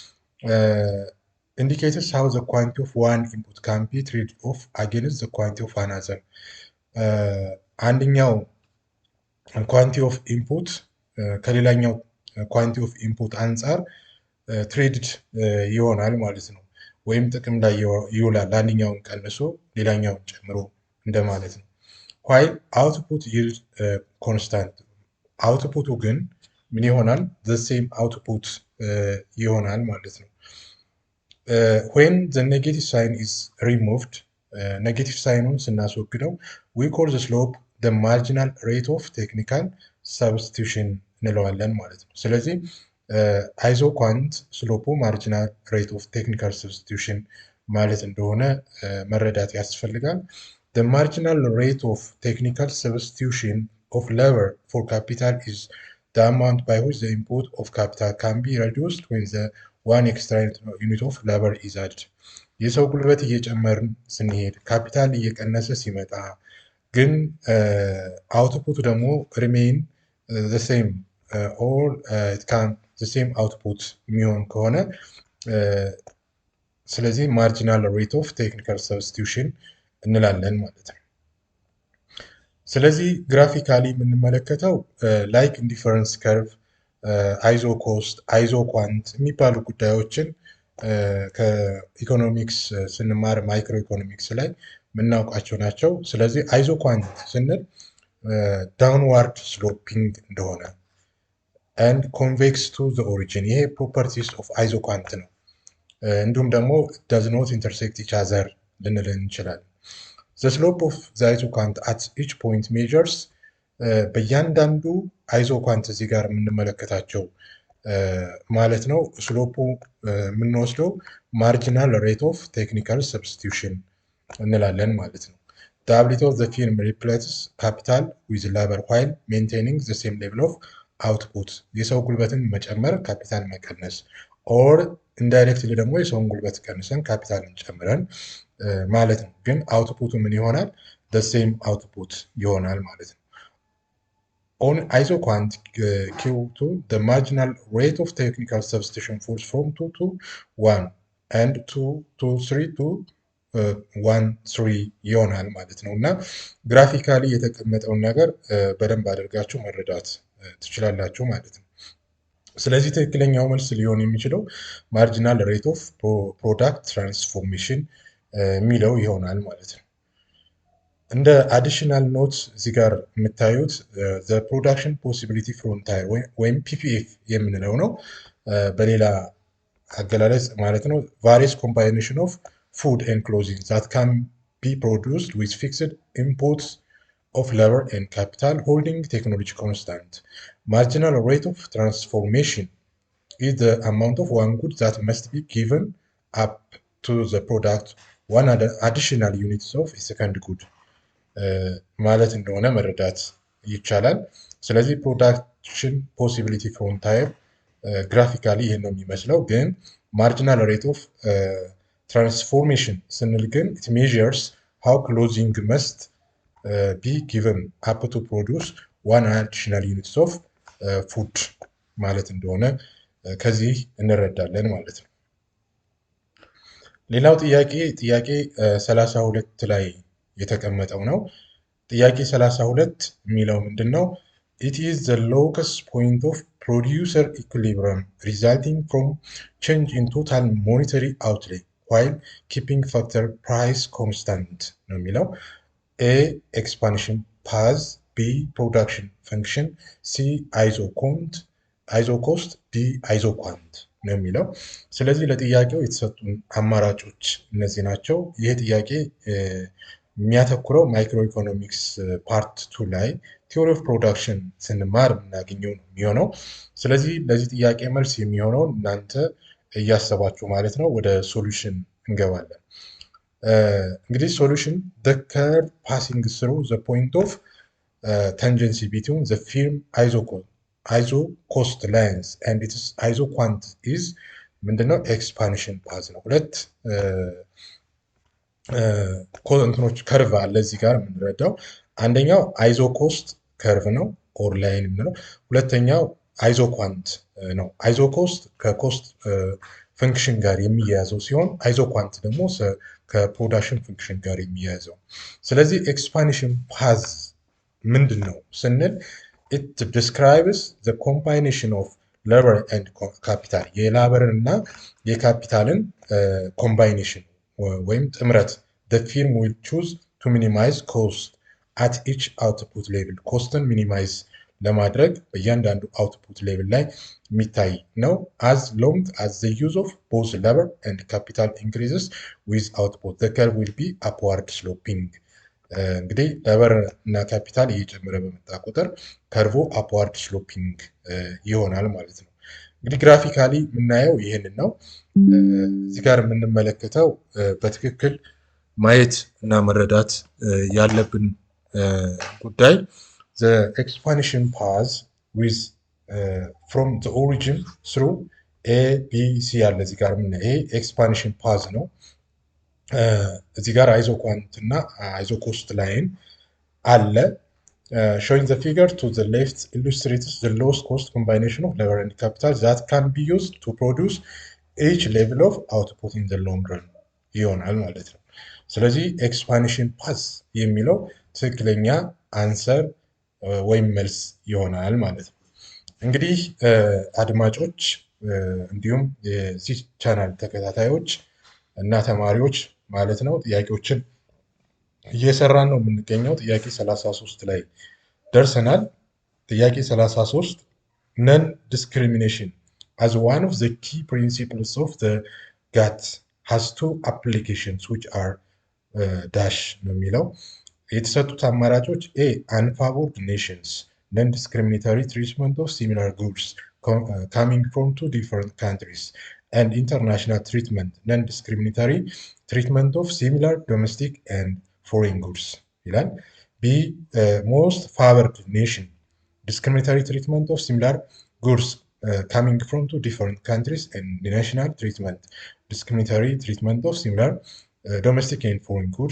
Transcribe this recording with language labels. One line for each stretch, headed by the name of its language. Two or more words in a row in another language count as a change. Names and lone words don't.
English: indicates how the quantity of one input can be traded off against the quantity of another።
Amharic: አንደኛው
English: quantity of input
Amharic: ከሌላኛው
English: quantity of input
Amharic: አንጻር ትሬድድ ይሆናል ማለት ነው። ወይም ጥቅም ላይ ይውላል። አንደኛውን ቀንሶ ሌላኛውን ጨምሮ እንደማለት ነው።
English: while output yield constant
Amharic: አውትፑቱ ግን ምን ይሆናል?
English: the same output
Amharic: ይሆናል ማለት ነው።
English: when the negative sign is removed
Amharic: ኔጌቲቭ ሳይኑን ስናስወግደው
English: we call the slope the marginal rate of
Amharic: technical substitution እንለዋለን ማለት ነው። ስለዚህ አይዞኳንት ስሎፑ
English: marginal rate of technical substitution
Amharic: ማለት እንደሆነ መረዳት ያስፈልጋል።
English: The marginal rate of technical substitution of labor for capital is the amount by which the input of capital can be reduced when the one extra unit of labor is added።
Amharic: የሰው ጉልበት እየጨመርን ስንሄድ ካፒታል እየቀነሰ ሲመጣ ግን አውትፑቱ ደግሞ ሪሜይን
English: the same or it can the same output
Amharic: የሚሆን ከሆነ ስለዚህ
English: marginal rate of technical substitution
Amharic: እንላለን ማለት ነው። ስለዚህ ግራፊካሊ የምንመለከተው
English: like indifference curve፣
Amharic: አይዞ ኮስት፣ አይዞ ኳንት የሚባሉ ጉዳዮችን ከኢኮኖሚክስ ስንማር ማይክሮ ኢኮኖሚክስ ላይ የምናውቃቸው ናቸው። ስለዚህ
English: አይዞ ኳንት ስንል downward sloping እንደሆነ and convex to the origin ይሄ properties of isoquant
Amharic: ነው። እንዲሁም ደግሞ
English: does not intersect each other
Amharic: ልንል እንችላለን።
English: the slope of the isoquant at each point measures
Amharic: በእያንዳንዱ አይዞኳንት እዚህ ጋር የምንመለከታቸው ማለት ነው ስሎፑ የምንወስደው
English: marginal rate of technical substitution
Amharic: እንላለን ማለት ነው።
English: the ability of the firm replaces capital with labor while maintaining the same level of output
Amharic: የሰው ጉልበትን መጨመር ካፒታል መቀነስ
English: or indirectly
Amharic: ደግሞ የሰውን ጉልበት ቀንሰን ካፒታልን ጨምረን ማለት ነው። ግን አውትፑቱ ምን ይሆናል?
English: the same output
Amharic: ይሆናል ማለት ነው።
English: on isoquant Q2 the marginal rate of technical substitution falls from 2 to 1
Amharic: and 2 to 3 to 1 3 ይሆናል ማለት ነው። እና ግራፊካሊ የተቀመጠውን ነገር በደንብ አድርጋችሁ መረዳት ትችላላችሁ ማለት ነው። ስለዚህ ትክክለኛው መልስ ሊሆን የሚችለው
English: marginal rate of product transformation
Amharic: የሚለው ይሆናል ማለት ነው።
English: እንደ additional note
Amharic: እዚህ ጋር የምታዩት
English: the production possibility frontier
Amharic: ወይም ፒፒኤፍ የምንለው ነው። በሌላ አገላለጽ ማለት ነው
English: various combination of food and clothing that can be produced with fixed inputs of labor and capital holding technology constant. Marginal rate of transformation is the amount of one good that must be given up to the product one additional units of a second good
Amharic: ማለት እንደሆነ መረዳት ይቻላል። ስለዚህ
English: production possibility frontier graphically
Amharic: ይህን ነው የሚመስለው። ግን
English: marginal rate of transformation
Amharic: ስንል ግን
English: it measures how clothing must be given up to produce one additional units of food
Amharic: ማለት እንደሆነ ከዚህ እንረዳለን ማለት ነው። ሌላው ጥያቄ 32 ላይ የተቀመጠው ነው። ጥያቄ 32 የሚለው ምንድነው?
English: It is the lowest point of producer equilibrium resulting from change in total monetary outlay while keeping factor price constant ነው የሚለው። A expansion path, B production function, C isocost, D isoquant
Amharic: ነው የሚለው። ስለዚህ ለጥያቄው የተሰጡን አማራጮች እነዚህ ናቸው። ይህ ጥያቄ የሚያተኩረው
English: microeconomics part 2
Amharic: ላይ
English: theory of production
Amharic: ስንማር የምናገኘው ነው የሚሆነው። ስለዚህ ለዚህ ጥያቄ መልስ የሚሆነውን እናንተ እያሰባችሁ ማለት ነው ወደ ሶሉሽን እንገባለን። እንግዲህ ሶሉሽን
English: the curve passing through the point of tangency between the firm isocost lines and its isoquant is
Amharic: ምንድነው?
English: expansion path
Amharic: ነው። ሁለት እንትኖች ከርቭ አለ እዚህ ጋር የምንረዳው። አንደኛው
English: isocost curve
Amharic: ነው
English: or line
Amharic: የምንለው። ሁለተኛው አይዞኳንት ነው። አይዞኮስት ከኮስት ፈንክሽን ጋር የሚያያዘው ሲሆን አይዞኳንት ደግሞ ከፕሮዳክሽን ፈንክሽን ጋር የሚያያዘው። ስለዚህ ኤክስፓንሽን
English: ፓዝ
Amharic: ምንድን ነው ስንል
English: it describes the combination of labor and capital
Amharic: የላበርን እና የካፒታልን ኮምባይኔሽን ወይም ጥምረት
English: the firm will choose to minimize cost at each output level
Amharic: ኮስትን ሚኒማይዝ ለማድረግ በእያንዳንዱ አውትፑት ሌቭል ላይ የሚታይ ነው።
English: as long as the use of both labor and capital increases with output the curve will be upward sloping እንግዲህ
Amharic: ሌበር እና ካፒታል እየጨመረ በመጣ ቁጥር ከርቮ
English: upward sloping
Amharic: ይሆናል ማለት ነው። እንግዲህ ግራፊካሊ የምናየው ይህንን ነው። እዚህ ጋር የምንመለከተው በትክክል ማየት እና መረዳት ያለብን ጉዳይ
English: the expansion path with from the origin through A B C
Amharic: ያለ እዚህ ጋር የምናየው ይሄ
English: expansion path
Amharic: ነው። እዚህ ጋር አይዞኳንት እና አይዞኮስት ላይን አለ።
English: showing the figure to the left illustrates the lowest cost combination of labor and capital that can be used to produce each level of output in the long run
Amharic: ይሆናል ማለት ነው። ስለዚህ
English: expansion path
Amharic: የሚለው ትክክለኛ አንሰር ወይም መልስ ይሆናል ማለት ነው። እንግዲህ አድማጮች እንዲሁም የዚህ ቻናል ተከታታዮች እና ተማሪዎች ማለት ነው ጥያቄዎችን እየሰራን ነው የምንገኘው። ጥያቄ 33 ላይ ደርሰናል። ጥያቄ 33
English: non discrimination as one of the key principles of the GATT has two applications which are dash
Amharic: ነው የሚለው። የተሰጡት አማራጮች
English: A unfavored nations non discriminatory treatment of similar goods coming from two different countries and international treatment non-discriminatory treatment of similar domestic and foreign goods ይላል። B most favored nation discriminatory treatment of similar goods coming from two different countries and national treatment discriminatory treatment of similar domestic and foreign goods.